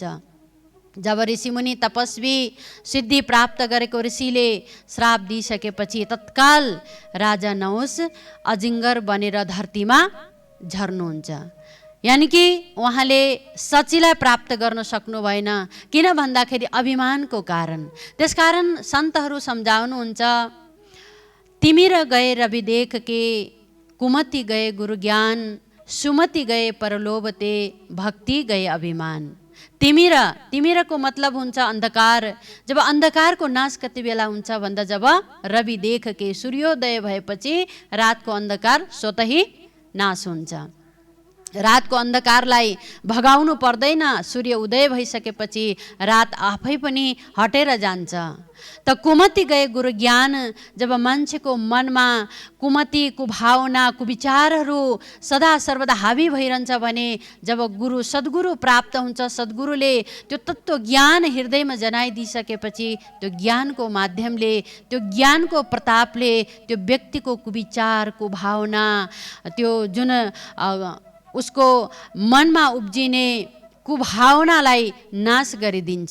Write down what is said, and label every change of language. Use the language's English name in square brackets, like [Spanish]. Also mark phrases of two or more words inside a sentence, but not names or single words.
[Nepali] जब ऋषिमुनि तपस्वी सिद्धि प्राप्त गरेको ऋषिले श्राप दिइसकेपछि तत्काल राजा नहुस अजिङ्गर बनेर धरतीमा झर्नुहुन्छ। यानि कि उहाँले सचीलाई प्राप्त गर्न सक्नु भएन, किन भन्दाखेरि अभिमानको कारण। त्यसकारण सन्तहरू सम्झाउनुहुन्छ, [Hindi] तिमी र गए रवि देख के, कुमति गए गुरु ज्ञान, सुमति गए परलोभते, भक्ति गए अभिमान। [Nepali] तिमिर को मतलब हुन्छ अन्धकार। जब अन्धकारको नाश कति बेला हुन्छ भन्दा जब [Hindi] रवि देख के, [Nepali] सूर्योदय भएपछि रातको अन्धकार स्वतः ही नाश हुन्छ। रातको अन्धकारलाई भगाउनु पर्दैन, सूर्य उदय भइसकेपछि रात आफै पनि हटेर जान्छ। त [Hindi] कुमति गए गुरु ज्ञान, [Nepali] जब मान्छेको मनमा कुमति कुभावना कुविचारहरू सदा सर्वदा हावी भइरहन्छ भने जब गुरु सद्गुरु प्राप्त हुन्छ, सद्गुरुले त्यो तत्त्व ज्ञान हृदयमा जनाइदिइसकेपछि त्यो ज्ञानको माध्यमले, त्यो ज्ञानको प्रतापले त्यो व्यक्तिको कुविचार कुभावना, त्यो जुन उसको मनमा उब्जिने कुभावनालाई नाश गरिदिन्छ।